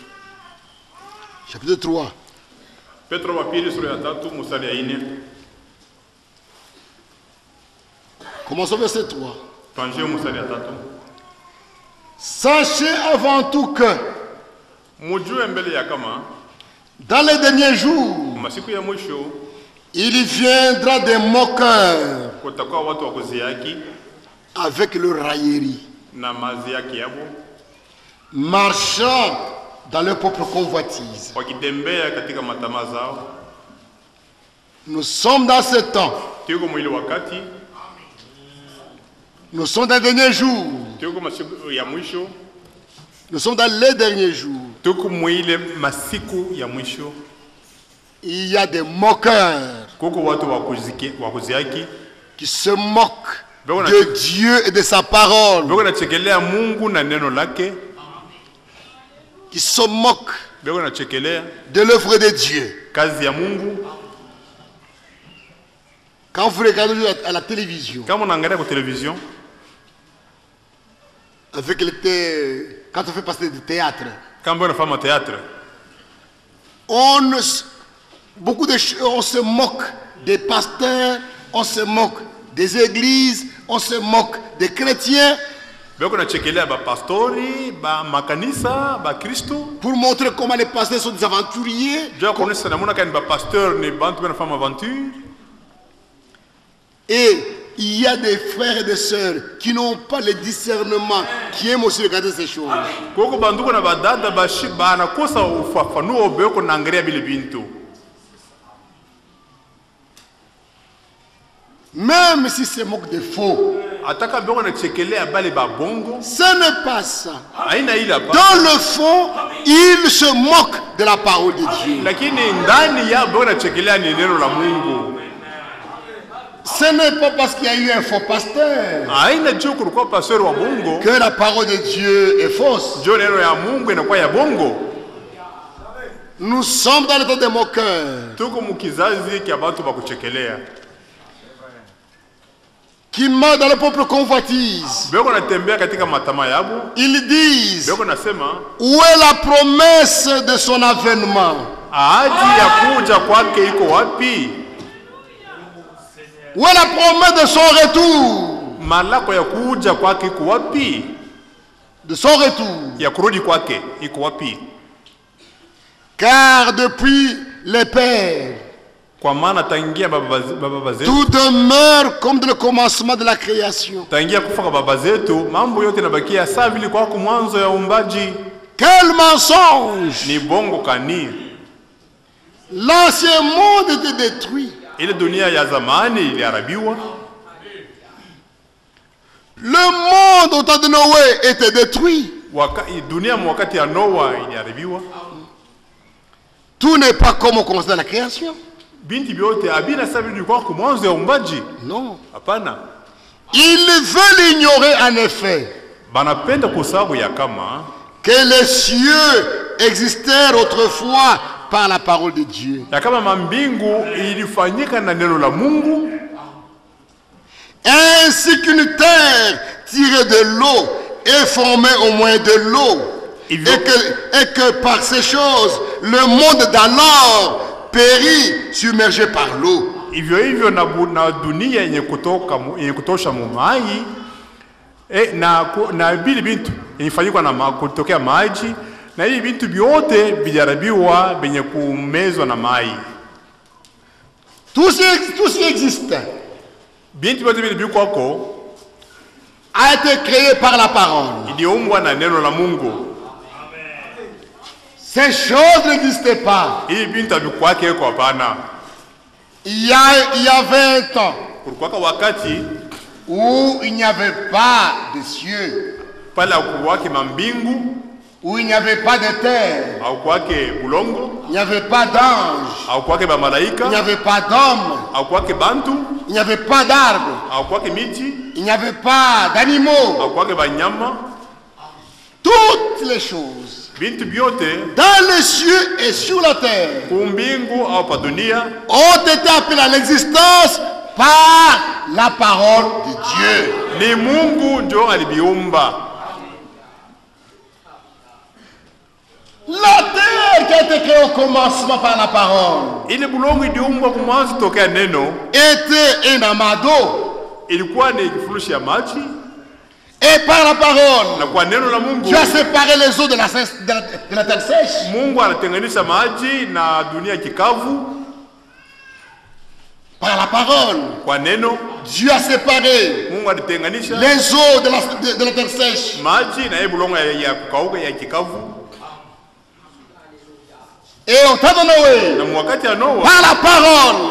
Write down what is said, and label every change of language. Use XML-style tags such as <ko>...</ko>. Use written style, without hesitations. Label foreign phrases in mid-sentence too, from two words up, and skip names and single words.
<fr>chapitre 3.</fr> <sw>Petro wa pili sura ya 3 mstari ya 4.</sw> <fr>Commençons verset 3.</fr> <sw>Tuanzie mstari ya 3.</sw> <fr>Sachez avant tout que</fr> <sw>Mujue mbele ya kama</sw> <fr>dans les derniers jours,</fr> <sw>masiku ya mwisho</sw> <fr>il viendra des moqueurs</fr> <sw>kutakuwa watu wa kuziaki</sw> <fr>avec leur raillerie,</fr> <sw>na maziaki yabo,</sw> <fr>marchant dans leur propre convoitise.</fr> <sw>wakitembea katika matamaa zao.</sw> <fr>Nous sommes dans ce temps.</fr> <sw>Tuko mwili wakati,</sw> <fr>Nous sommes dans les derniers jours.</fr> <sw>tuko masiku ya mwisho,</sw> <fr>Nous sommes dans les derniers jours.</fr> <sw>tuko mwili masiku ya mwisho.</sw> <fr>Il y a des moqueurs</fr> <sw>Kuko watu wa kuziaki</sw> <fr>qui se moquent de Dieu et de sa parole,</fr> <sw>beko nachekelea Mungu na neno lake,</sw> <fr>qui se moquent</fr> <sw>beko nachekelea</sw> <fr>de l'œuvre de Dieu.</fr> <sw>kazi ya Mungu.</sw> <fr>Quand vous regardez à la télévision,</fr> <sw>Kama unaangalia kwa television</sw> <fr>avec quand on fait passer du théâtre,</fr> <sw>kama unafanya théâtre,</sw> <fr>beaucoup de choses, on se moque des pasteurs, on se moque des églises, on se moque des chrétiens,</fr> <sw>beko nachekelea ba pastori, ba makanisa, ba Kristo.</sw> <fr>pour montrer comment les pasteurs sont des aventuriers.</fr> <sw>Jua kuonesha namuna kani ba pasteur ni bantu banafanya aventure.</sw> <fr>Et il y a des frères et des sœurs qui n'ont pas le discernement, qui aiment aussi regarder ces choses.</fr> <sw>Koko banduko na badada banakosa ufafanuo beko naangalia bile bintu.</sw> <fr>Même si se moquent de faux,</fr> <sw>Ataka beko nachekelea bale ba bongo,</sw> <fr>ce n'est pas ça.</fr> <sw>haina ile hapa.</sw> <fr>Dans le fond, ils se moquent de la parole de Dieu.</fr> <sw>Lakini ndani ya beko nachekelea ni neno la Mungu.</sw> <fr>Ce n'est pas parce qu'il y a eu un faux pasteur</fr> <sw>Haina juu kulikuwa pastor wa bongo,</sw> <fr>que la parole de Dieu est fausse.</fr> <sw>ndio neno ya Mungu inakuwa ya bongo.</sw> <fr>Nous sommes dans le temps des moqueurs</fr> <sw>Tuko mukizazi kia bantu ba kuchekelea.</sw> <fr>qui marchent dans leur propre convoitise.</fr> <sw>Beko natembea katika matama yabo.</sw> <fr>Ils disent,</fr> <sw>Beko nasema</sw> <fr>où est la promesse de son avènement?</fr> <sw>ahadi ya kuja kwake iko wapi?</sw> <fr>Où est la promesse de son retour?</fr> <sw>Malako ya kuja kwake iko wapi?</sw> <fr>De son retour.</fr> <sw>Ya kurudi kwake iko wapi?</sw> <fr>Car depuis les pères,</fr> <sw>Kwa maana tangia baba zetu,</sw> <fr>tout demeure comme dans le commencement de la création.</fr> <sw>tangia kufa kwa baba zetu, mambo yote yanabakia sawa vile kwa mwanzo ya uumbaji.</sw> <fr>Quel mensonge!</fr> <sw>Ni bongo kani.</sw> <fr>L'ancien monde était détruit.</fr> <sw>Ile dunia ya zamani iliharibiwa.</sw> <fr>Le monde au temps de Noé était détruit.</fr> <sw>Dunia wakati ya Noa iliharibiwa.</sw> <fr>Tout n'est pas comme au commencement de la création.</fr> <sw>Binti biote abina sawa vile kwa mwanzo ya uumbaji.</sw> <fr>Non.</fr> <sw>Hapana.</sw> <fr>Ils veulent ignorer en effet</fr> <sw>Banapenda kusabu ya kama</sw> <fr>que les cieux existèrent autrefois par la parole de Dieu.</fr> <sw>ya kama mambingu ilifanyika na neno la Mungu,</sw> <fr>Ainsi qu'une terre tirée de l'eau est formée au moins de l'eau. Et que par ces choses, le monde d'alors périt submergé par l'eau.</fr> <sw>hivyo hivyo na dunia yenye kutosha mumai na bili bintu ilifanyika na kutokea maji, na hivi bintu vyote vijaribiwa benye kumezwa na mai.</sw> <fr>Tout ce qui existe</fr> <sw>Bintu vyote vile bikwako</sw> <fr>a été créé par la parole.</fr> <sw>iliumbwa na neno la Mungu.</sw> <fr>Ces choses n'existaient pas.</fr> <sw>Hii bintu abikwake kwa hapana.</sw> <fr>Il y avait un temps</fr> <sw>Kulikuwa wakati</sw> <fr>où il n'y avait pas de cieux,</fr> <sw>pale akuwake mambingu</sw> <fr>où il n'y avait pas de terre,</fr> <sw>au kwake bulongo</sw> <fr>il n'y avait pas d'anges,</fr> <sw>au kwake ba malaika</sw> <fr>il n'y avait pas d'hommes,</fr> <sw>au kwake bantu</sw> <fr>il n'y avait pas d'arbres,</fr> <sw>au kwake miti</sw> <fr>il n'y avait pas d'animaux.</fr> <sw>au kwake banyama.</sw> <fr>Toutes les choses</fr> <sw>Bintu byote</sw> <fr>dans les cieux et sur la terre</fr> <sw>kumbingu au pa dunia</sw> <fr>ont été appelées à l'existence par la parole de Dieu.</fr> <sw>ni Mungu ndio alibiumba.</sw> <fr>La terre qui a été créée au commencement par la parole</fr> <sw>Ile bulongo iliumbwa kwa mwanzo tokea neno,</sw> <fr>était un amas d'eau.</fr> <sw>ilikuwa ni kifurushi ya maji,</sw> <fr>Et par la parole,</fr> <sw>na kwa neno la Mungu</sw> <fr>Dieu a séparé les eaux de la terre sèche.</fr> <sw>Mungu anatenganisha maji na dunia kikavu.</sw> <fr>Par la parole,</fr> <sw>Kwa neno</sw> <fr>Dieu a séparé</fr> <sw>Mungu alitenganisha</sw> <fr>les eaux de la terre sèche.</fr> <sw>maji na bulongo ya kukauka ya kikavu.</sw> <fr>Et au temps de Noé,</fr> <sw>Na mwakati ya Noa</sw> <fr>par la parole,</fr>